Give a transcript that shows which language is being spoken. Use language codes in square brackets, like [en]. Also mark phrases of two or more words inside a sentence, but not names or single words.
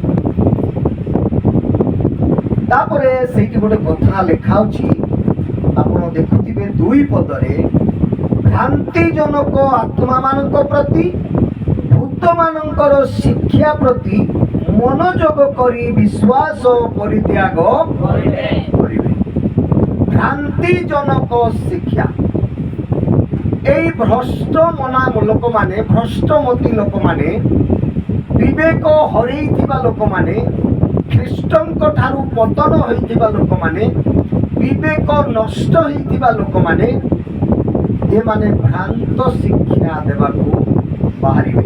[or] ତାପରେ ସେଇଠି ଗୋଟେ କଥା ଲେଖା ଅଛି, ଆପଣ ଦେଖୁଥିବେ 2 ପଦରେ, ଭ୍ରାନ୍ତିଜନକ ଆତ୍ମାମାନଙ୍କ ପ୍ରତି ଭୂତମାନଙ୍କର ଶିକ୍ଷା ପ୍ରତି ମନୋଯୋଗ କରି ବିଶ୍ୱାସ ପରିତ୍ୟାଗ କରିବେ। ଭ୍ରାନ୍ତିଜନକ ଶିକ୍ଷା, ଏଇ ଭ୍ରଷ୍ଟ ମନା ଲୋକମାନେ, ଭ୍ରଷ୍ଟମତି ଲୋକମାନେ, ବିବେକ ହରେଇଥିବା ଲୋକମାନେ, ଖ୍ରୀଷ୍ଟଙ୍କ ଠାରୁ ପତନ ହୋଇଥିବା ଲୋକମାନେ, ବିବେକ ନଷ୍ଟ ହେଇଥିବା ଲୋକମାନେ, ଏମାନେ ଭ୍ରାନ୍ତ ଶିକ୍ଷା ଦେବାକୁ ବାହାରିବେ।